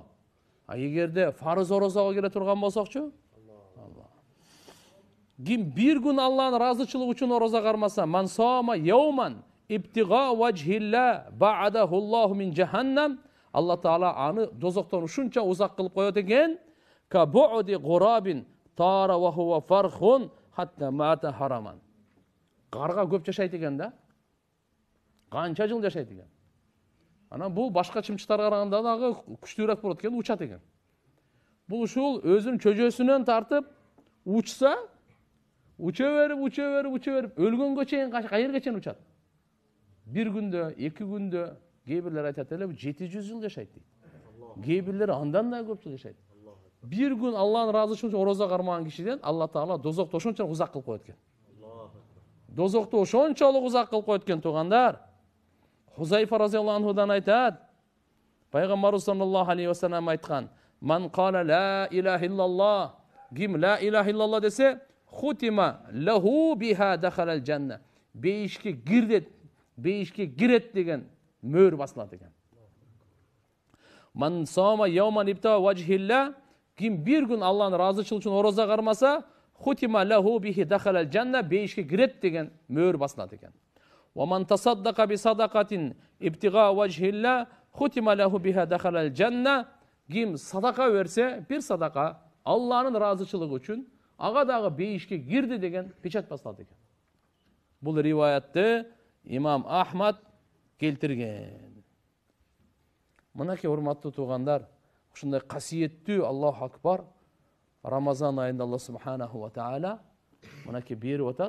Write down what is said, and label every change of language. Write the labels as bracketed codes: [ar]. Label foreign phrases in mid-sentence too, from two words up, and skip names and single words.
[ky] А эгерде фарыз орозого келе турган болсокчу, ким bir күн Алланын ыраазычылыгы үчүн ороза кармаса, [ar] من صام يوما ابتغاء وجه الله باعده الله من جهنم, [ky] Алла Таала аны дозоктон ушунча узак кылып коет экен, [ar] كبعد غراب طار وهو فرخ حتى مات هرما. [ky] Карга көп жашайт экен да. Канча жыл жашайт экен. Анан бул башка чымчыктарга караганда дагы күчтүүрөөк болот экен, учат экен. Бул ушул өзүнүн чөжөсүнөн тартып учса, уча берип, өлгөнгө чейин кайерге чейин учат. Bir күндө, 2 күндө, кээ бирлер айтат эле 700 жыл жашайт дейт. Кээ бирлер андан да көп жыл жашайт. Bir күн Алланын ыраазычылыгы үчүн ороза кармаган кишиден Алла Таала дозокто ошончолук узак кылып коет экен. Дозокто ошончолук узак кылып коет экен, туугандар. Хузайфа разияллаху анхудан айтат, пайгамбарыбыз [ar] صلى الله عليه وسلم [ky] айткан: [ar] "من قال لا إله إلا الله", [ky] ким [ar] لا إله إلا الله [ky] десе, [ar] ختم له بها دخل الجنة. [ky] Бейишке кирет деген мөр басылат экен. [ar] من صام يوما ابتغاء وجه الله, [ky] ким bir күн Алланын ыраазычылыгы үчүн ороза кармаса, [ar] ختم له به دخل الجنة, [ky] бейишке кирет деген мөр басылат экен. [ar] ومن تصدق بصدقة ابتغاء وجه الله ختم له بها دخل الجنة. [ky] Ким садака берсе, bir садака Алланын ыраазычылыгы үчүн ага дагы бейишке кирди деген печать басылат экен. Бул риваятты имам Ахмад келтирген. Мынакей урматтуу туугандар, ушундай касиеттүү [ar] الله أكبر [ky] Рамазан айында [ar] الله سبحانه وتعالى [ky] мынакей берип атат.